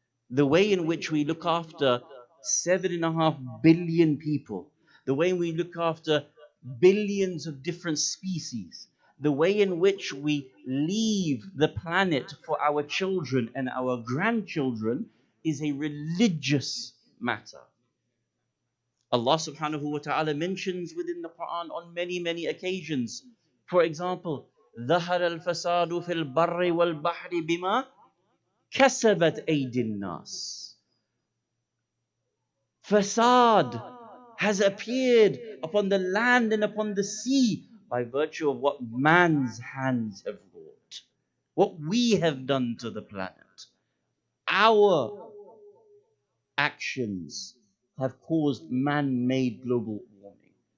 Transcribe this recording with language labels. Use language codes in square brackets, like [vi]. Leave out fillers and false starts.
[en] The way in which we look after 7.5 billion people, the way we look after billions of different species, the way in which we leave the planet for our children and our grandchildren is a religious matter. Allah subhanahu wa ta'ala mentions within the Quran on many, many occasions. For example, [ar] ظهر الفساد في البر والبحر بما كسبت أيدي الناس. [en] Fasad has appeared upon the land and upon the sea by virtue of what man's hands have wrought, what we have done to the planet. Our actions have caused man-made global warming.